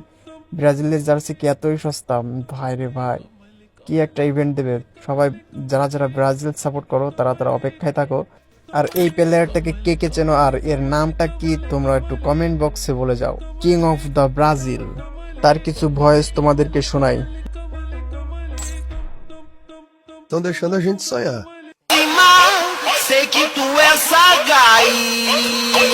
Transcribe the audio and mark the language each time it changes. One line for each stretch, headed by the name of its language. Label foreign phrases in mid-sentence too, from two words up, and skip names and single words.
Bangla: ব্রাজিলের জার্সি কি এতই সস্তা ভাই রে ভাই, কি একটা ইভেন্ট দেবে। সবাই যারা যারা ব্রাজিল সাপোর্ট করো তারা তারা অপেক্ষায় থাকো। আর এই প্লেয়ারটাকে কে কে চেনো আর এর নামটা কি তোমরা একটু
English: comment box
Bangla: বলে যাও।
English: king of the Brazil,
Bangla: তার কিছু ভয়েস তোমাদেরকে শোনাই।
Portuguese: Estão deixando a gente sonhar. Sei que tu é sagaz.